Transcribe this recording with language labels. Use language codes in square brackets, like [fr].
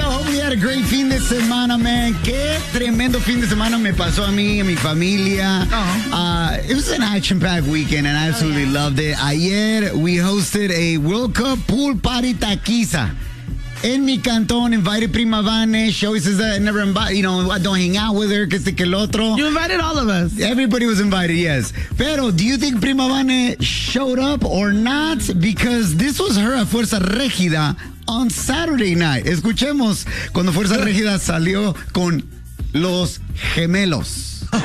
[en] Hope you had a great [es] fin de semana, [en] man. [es] Qué tremendo fin de semana me pasó a mí, a mi familia. [en] It was an action-packed weekend, and I absolutely loved it. Ayer, we hosted a World Cup pool party taquiza. [es] En mi cantón, invited Prima Vane. [en] She always says that I never invite, you know, I don't hang out with her, [es] que este que el otro. [en] You invited all of us. Everybody was invited, yes. Pero, do you think Prima Vane showed up or not? Because this was her a fuerza regida on Saturday night. [es] Escuchemos cuando fuerza regida salió con los gemelos.